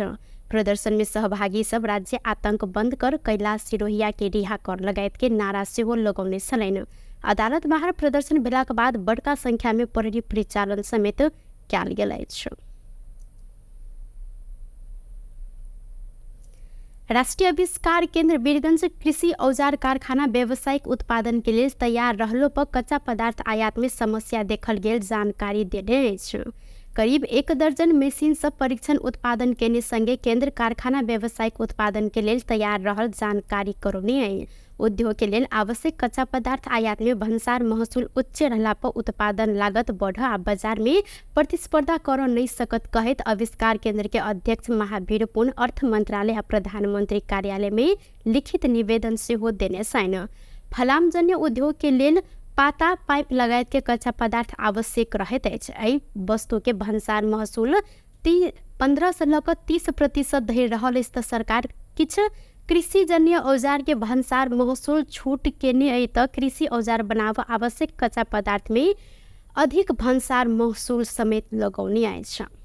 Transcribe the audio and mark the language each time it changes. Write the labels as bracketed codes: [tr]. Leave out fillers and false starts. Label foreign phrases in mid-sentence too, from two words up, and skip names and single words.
[mai] प्रदर्शन में सहभागी सब राज्य आतंक बंद कर कैलाश सिरोहिया के रिहा कर लगायत के नारा सेहो लगौने छलैन। अदालत बाहर प्रदर्शन भेलाक बाद बड़का संख्या में प्रहरी परिचालन समेत कैल गेल अछि। राष्ट्रीय आविष्कार केंद्र वीरगंज कृषि औजार कारखाना व्यावसायिक उत्पादन के लिए तैयार रहलो पर कच्चा पदार्थ आयात में समस्या देखल गेल जानकारी देने अछि। करीब 1 दर्जन मशीन सब परीक्षण उत्पादन केने संगे केंद्र कारखाना व्यावसायिक उत्पादन के लिए तैयार रहल जानकारी करौने है। उद्योग के लिए आवश्यक कच्चा पदार्थ आयात में भंसार महसूल उच्च रहला पर उत्पादन लागत बढ़ आ बाजार में प्रतिस्पर्धा कर नहीं सकत कहत आविष्कार केंद्र के अध्यक्ष महावीर पुन अर्थ मंत्रालय आ प्रधानमंत्री कार्यालय में लिखित निवेदन से हो देने छन्। फलामजन्य उद्योग के लिए पाता पाइप लगायत के कच्चा पदार्थ आवश्यक रहत अछि। एहि वस्तु के भंसार महसूल 15 से लक 30% धरि रहल त सरकार किछ कृषिजन्य औजार के भंसार महसूल छूट केने अइ त कृषि औजार बनाव आवश्यक कच्चा पदार्थ में अधिक भंसार महसूल समेत लगौने अछि।